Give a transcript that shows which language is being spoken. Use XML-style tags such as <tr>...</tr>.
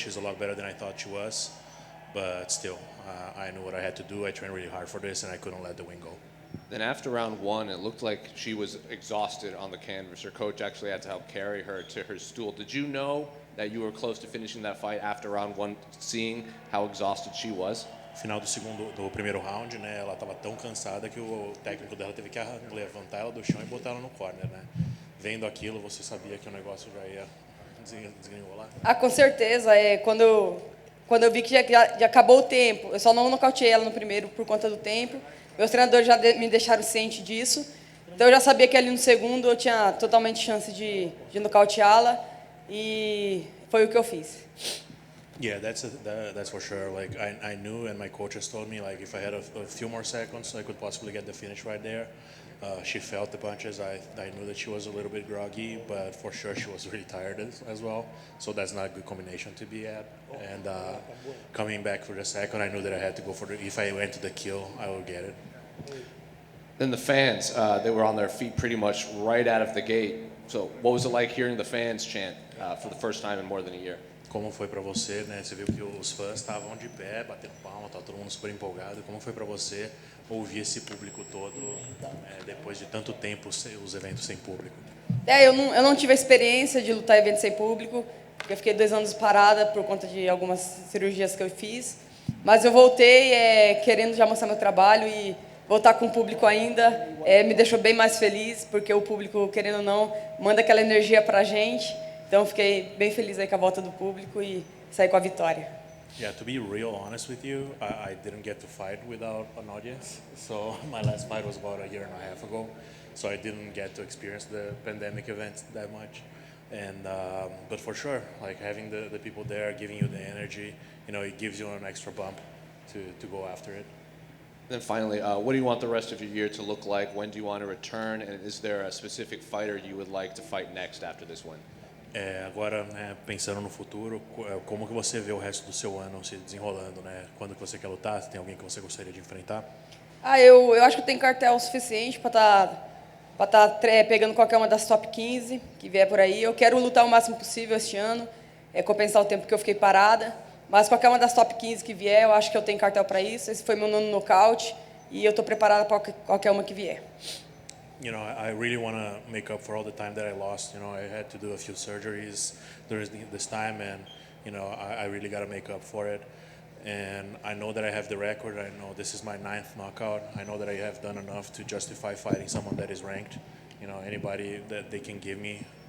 <en>She's a lot better than I thought she was, but still, I knew what I had to do. I trained really hard for this, and I couldn't let the win go. Then after round one, it looked like she was exhausted on the canvas. Her coach actually had to help carry her to her stool. Did you know that you were close to finishing that fight after round one, seeing how exhausted she was?</en> <pt>Final do primeiro round, né? Ela estava tão cansada que o técnico dela teve que levantar ela do chão e botar ela no corner, né? Vendo aquilo, você sabia que o negócio já ia desgringolar? Com certeza. Quando eu vi que já acabou o tempo, eu só não nocauteei ela no primeiro por conta do tempo. Meus treinadores já me deixaram ciente disso. Então eu já sabia que ali no segundo eu tinha totalmente chance de nocauteá-la e foi o que eu fiz.</pt> <en>Yeah, that's for sure. Like I knew, and my coaches told me, like if I had a few more seconds, I could possibly get the finish right there. She felt the punches. I knew that she was a little bit groggy, but for sure she was really tired as well. So that's not a good combination to be at. And coming back for the second, I knew that I had to go for if I went to the kill, I would get it. Then the fans, they were on their feet pretty much right out of the gate. So what was it like hearing the fans chant for the first time in more than a year?</en> <pt>Como foi para você, né? Você viu que os fãs estavam de pé, batendo palma, tá todo mundo super empolgado. Como foi para você ouvir esse público todo depois de tanto tempo os eventos sem público? Eu não tive a experiência de lutar em eventos sem público, porque eu fiquei 2 anos parada por conta de algumas cirurgias que eu fiz. Mas eu voltei querendo já mostrar meu trabalho e voltar com o público ainda me deixou bem mais feliz, porque o público, querendo ou não, manda aquela energia pra gente. Então fiquei bem feliz aí com a volta do público e saí com a vitória.</pt> <en>Yeah, to be real honest with you, I didn't get to fight without an audience. So my last fight was about a year and a half ago. So I didn't get to experience the pandemic events that much. And but for sure, like having the people there giving you the energy, it gives you an extra bump to go after it. Then finally, what do you want the rest of your year to look like? When do you want to return? And is there a specific fighter you would like to fight next after this win?</en> <pt>Agora, né, pensando no futuro, como que você vê o resto do seu ano se desenrolando, né? Quando que você quer lutar? Tem alguém que você gostaria de enfrentar? Eu acho que eu tenho cartel suficiente para tá pegando qualquer uma das top 15 que vier por aí. Eu quero lutar o máximo possível este ano, compensar o tempo que eu fiquei parada. Mas qualquer uma das top 15 que vier, eu acho que eu tenho cartel para isso. Esse foi meu 9º nocaute e eu estou preparada para qualquer uma que vier.</pt> <en>I really want to make up for all the time that I lost. I had to do a few surgeries during this time, and I really got to make up for it. And I know that I have the record. I know this is my 9th knockout. I know that I have done enough to justify fighting someone that is ranked. Anybody that they can give me</en>